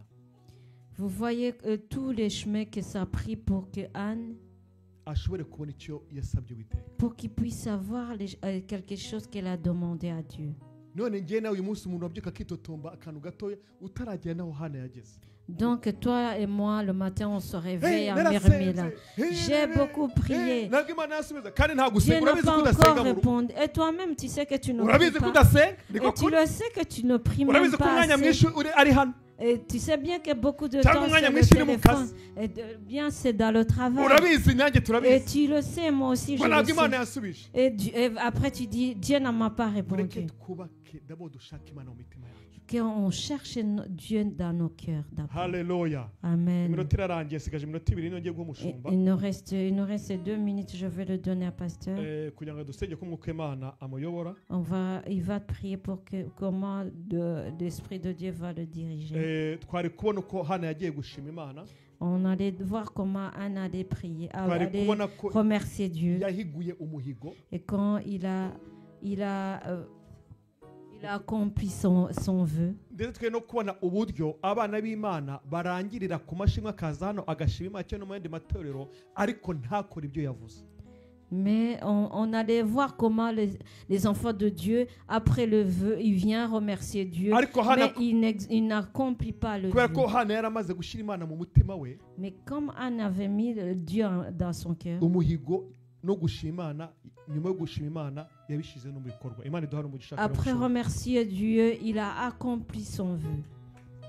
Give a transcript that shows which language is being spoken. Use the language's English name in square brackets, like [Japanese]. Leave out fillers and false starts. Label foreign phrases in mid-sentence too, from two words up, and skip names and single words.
[French] Vous voyez tous les chemins que ça a pris pour que Anne [Kinyarwanda] ashobore kubona icyo yasabye Uwiteka. [French] Pour qu'il puisse savoir quelque chose qu'elle a demandé à Dieu. [Kinyarwanda] None ngiye nawe uyu munsi umuntu wabyuka akitotomba akantu gatoya utaragera naho Hana yageze. [French] Donc toi et moi le matin on se réveille en murmurant. J'ai beaucoup prié. [Kinyarwanda] Ntabwo Imana yasubiza kandi nta [French] Dieu [Kinyarwanda] gusenga. [French] n'a [Kinyarwanda] Urabizi [French] pas [Kinyarwanda] ko [French] encore [Kinyarwanda] udasenga mu rugo. [French] répondu. Et toi-même tu sais que tu ne [Kinyarwanda] Urabizi [French] pries [Kinyarwanda] ko [French] pas. [Kinyarwanda] udasenga. [French] Et tu le sais que tu ne pries même [Kinyarwanda] Urabizi ko [French] pas [Kinyarwanda] umwanya mwinshi [French] assez. [Kinyarwanda] uri ari hano. [French] Et tu sais bien que beaucoup de [Kinyarwanda] Cyangwa [French] temps [Kinyarwanda] umwanya [French] c'est le [Kinyarwanda] mwinshi uri mu [French] téléphone. [Kinyarwanda] kazi. [French] Et bien c'est dans le travail. [Kinyarwanda] Urabizi nanjye [French] Et [Kinyarwanda] turabizi. [French] tu le sais, moi aussi je [Kinyarwanda] Ngo [French] le [Kinyarwanda] ntabwo Imana [French] sais. [Kinyarwanda] yasubije. [French] Et après tu dis, Dieu ne m'a pas [Kinyarwanda] Mureke [French] répondu. [Kinyarwanda] twubake d'abord dushake Imana mu mitima yacu. [French] Qu'on cherche Dieu dans nos cœurs d'abord. [Kinyarwanda] Haleluya. Amen. Iminota irarangiye sigaje iminota 2 nongeye guha umushumba. [French] Il nous reste 2 minutes, je vais le donner à pasteur. [Kinyarwanda] Kugira ngo dusenge ko umwuka Imana amuyobora. [French] Il va prier pour que comment l'Esprit de Dieu va le diriger. [Kinyarwanda] Twari kubona ko Hana yagiye gushima Imana. [French] On allait voir comment Anne allait prier, allait remercier Dieu. [Kinyarwanda] Yahiguye umuhigo. [French] Et quand il a accompli son vœu. [Kinyarwanda] Ndetse twe no kubona uburyo abana b'Imana barangirira ku mashimwe akaza hano agashima Imana cyo no mu yandi matorero ariko ntakora ibyo yavuze. [French] Mais on allait voir comment les enfants de Dieu, après le vœu, il vient remercier Dieu, mais il n'accomplit pas le vœu. Mais comme Anne avait mis Dieu dans son cœur, après remercier Dieu, il a accompli son vœu.